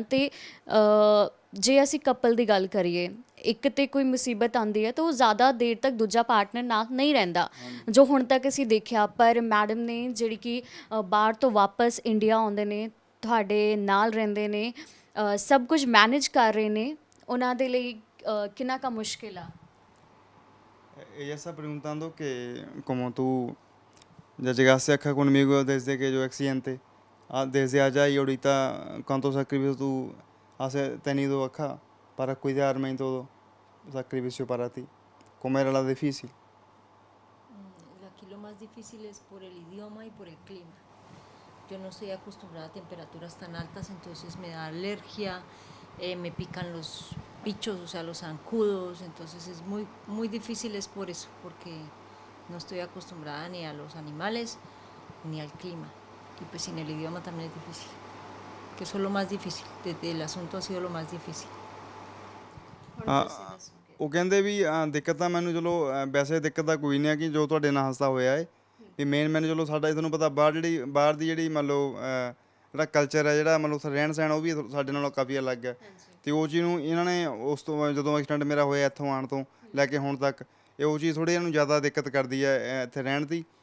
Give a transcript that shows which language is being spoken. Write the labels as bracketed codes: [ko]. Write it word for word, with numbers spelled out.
[pa] ਤੇ ਅ, ਜੇ ਅਸੀਂ ਕਪਲ ਦੀ ਗੱਲ ਕਰੀਏ, ਇੱਕ ਤੇ ਕੋਈ ਮੁਸੀਬਤ ਆਉਂਦੀ ਹੈ ਤਾਂ ਉਹ ਜ਼ਿਆਦਾ ਦੇਰ ਤੱਕ ਦੂਜਾ ਪਾਰਟਨਰ ਨਾਲ ਨਹੀਂ ਰਹਿੰਦਾ, ਜੋ ਹੁਣ ਤੱਕ ਅਸੀਂ ਦੇਖਿਆ। ਪਰ ਮੈਡਮ ਨੇ ਜਿਹੜੀ ਕਿ ਅ, ਬਾਹਰ ਤੋਂ ਵਾਪਸ ਇੰਡੀਆ ਆਉਂਦੇ ਨੇ, ਤੁਹਾਡੇ ਨਾਲ ਰਹਿੰਦੇ ਨੇ, ਅ, ਸਭ ਕੁਝ ਮੈਨੇਜ ਕਰ ਰਹੇ ਨੇ, ਉਹਨਾਂ ਦੇ ਲਈ ਅ, ਕਿੰਨਾ ਕੁ ਮੁਸ਼ਕਿਲ ਆ? [es] Ella está preguntando que como tú ya llegaste acá conmigo desde que yo accidente, ah, desde allá y ahorita cuántos sacrificios tú has eh, tenido acá para cuidarme y todo, sacrificio para ti, comer era la difícil. Mm, Aquí lo más difícil es por el idioma y por el clima. Yo no estoy acostumbrada a temperaturas tan altas, entonces me da alergia, eh, me pican los bichos, o sea, los zancudos, entonces es muy, muy difícil es por eso, porque no estoy acostumbrada ni a los animales ni al clima. Y pues sin el idioma también es difícil, que eso es lo más difícil, desde el asunto ha sido lo más difícil. [pa] ਆ- ਉਹ ਕਹਿੰਦੇ ਵੀ ਆ, ਦਿੱਕਤ ਤਾਂ ਮੈਨੂੰ ਚਲੋ ਅ, ਵੈਸੇ ਦਿੱਕਤ ਤਾਂ ਕੋਈ ਨਹੀਂ ਆ ਕਿ ਜੋ ਤੁਹਾਡੇ ਨਾਲ ਹਾਸਾ ਹੋਇਆ ਹੈ, ਵੀ ਮੇਨ ਮੈਨੂੰ ਚਲੋ ਸਾਡਾ ਤੁਹਾਨੂੰ ਪਤਾ ਬਾਹਰ ਜਿਹੜੀ ਬਾਹਰ ਦੀ ਜਿਹੜੀ ਮੰਨ ਲਓ ਅ, ਜਿਹੜਾ ਕਲਚਰ ਹੈ, ਜਿਹੜਾ ਮੰਨ ਲਓ ਉੱਥੇ ਰਹਿਣ ਸਹਿਣ, ਉਹ ਵੀ ਥੋ- ਸਾਡੇ ਨਾਲੋਂ ਕਾਫੀ ਅਲੱਗ ਹੈ। ਤੇ ਉਹ ਚੀਜ਼ ਨੂੰ ਇਹਨਾਂ ਨੇ ਉਸ ਤੋਂ ਬਾਅਦ ਜਦੋਂ ਐਕਸੀਡੈਂਟ ਮੇਰਾ ਹੋਇਆ ਇੱਥੋਂ ਆਉਣ ਤੋਂ ਲੈ ਕੇ ਹੁਣ ਤੱਕ, ਇਹ ਉਹ ਚੀਜ਼ ਥੋੜੀ ਇਹਨੂੰ ਜ਼ਿਆਦਾ ਦਿੱਕਤ ਕਰਦੀ ਹੈ ਅ, ਇੱਥੇ ਰਹਿਣ ਦੀ।